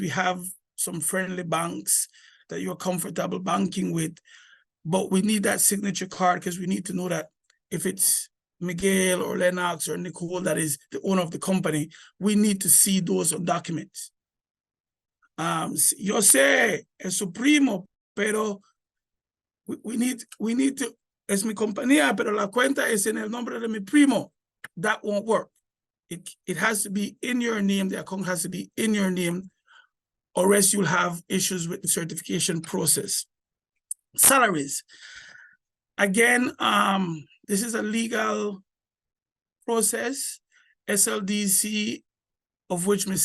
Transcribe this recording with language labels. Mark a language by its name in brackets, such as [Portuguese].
[English] We have some friendly banks that you're comfortable banking with. But we need that signature card because we need to know that if it's Miguel or Lennox or Nicole that is the owner of the company, we need to see those documents. [Spanish] Yo sé, es su primo, pero [English] we need to. [Spanish] Es mi compañía, pero la cuenta es en el nombre de mi primo. [English] That won't work. It has to be in your name. The account has to be in your name or else you'll have issues with the certification process. Salaries. Again, this is a legal process, SLDC, of which Ms.